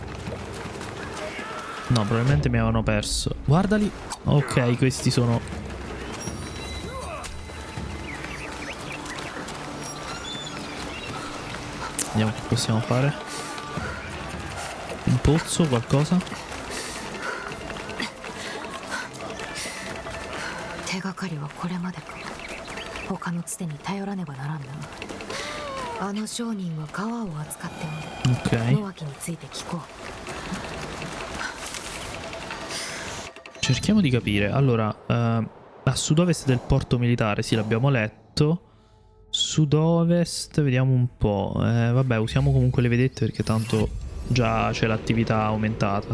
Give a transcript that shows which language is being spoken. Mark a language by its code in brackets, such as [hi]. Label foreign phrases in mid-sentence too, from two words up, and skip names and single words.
[it] No, probabilmente mi avevano perso. Guardali. Ok, questi sono... Vediamo che possiamo fare. Un pozzo, qualcosa. [ja] 手がかりはこれまでか。他のつてに頼らねばならんな。あの商人は川を扱っておる。 [it] Ok. [ja] 野脇について聞こう。 [it] Cerchiamo di capire. Allora, a sud-ovest del porto militare, sì, l'abbiamo letto. Sud-ovest, vediamo un po'. Vabbè, usiamo comunque le vedette perché tanto già c'è l'attività aumentata.